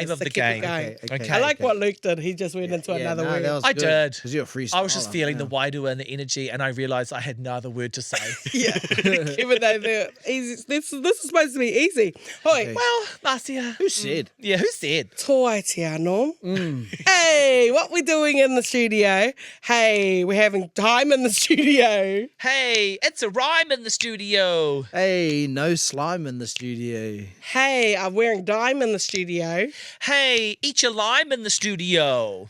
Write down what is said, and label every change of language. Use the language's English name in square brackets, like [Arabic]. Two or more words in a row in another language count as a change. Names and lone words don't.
[English] is of to the keep it game. going. Okay. I like what Luke did. He just went into another word. That was I good, did. because you're a freestyler. I was just feeling the wairua and the energy, and I realised I had no other word to say. Yeah. Even though they're easy. This is supposed to be easy. Hoi. Okay. Well, Marcia. Who said? Yeah, who said? [Māori] Toi te anō. [English] Hey, what we doing in the studio? Hey, we're having time in the studio. Hey, it's a rhyme in the studio. Hey, no slime in the studio. Hey, I'm wearing dime in the studio. Hey, eat your lime in the studio.